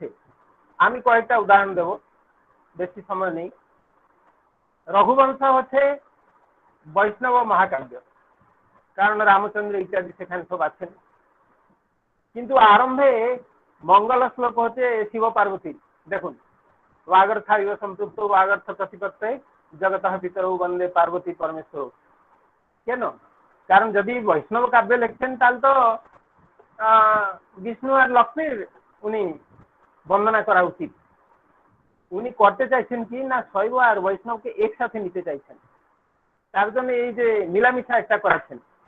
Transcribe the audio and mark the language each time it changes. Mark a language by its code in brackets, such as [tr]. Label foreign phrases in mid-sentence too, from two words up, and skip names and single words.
[bn] আমি কয়েকটা উদাহরণ দেব, বেশি সময় নেই। রঘুবংশ হচ্ছে বৈষ্ণব মহাকাব্য, কারণ রামচন্দ্র ইত্যাদি সেখানে সব আছেন। কিন্তু আরম্ভে মঙ্গল শ্লোক হচ্ছে শিব পার্বতী। দেখুন, [sa] वागर्था इव संपृक्तो वागर्थ प्रतिपत्ते जगतः पितरौ वंदे पार्वती परमेश्वर। [bn] কেন? কারণ যদি বৈষ্ণব কাব্যে লিখছেন তাহলে তো বিষ্ণু আর লক্ষ্মীর উনি বন্দনা করা উচিত। উনি করতে চাইছেন কি না শৈব আর বৈষ্ণবকে একসাথে নিতে চাইছেন, তার জন্য এই যে মিলামিশা একটা করাচ্ছেন।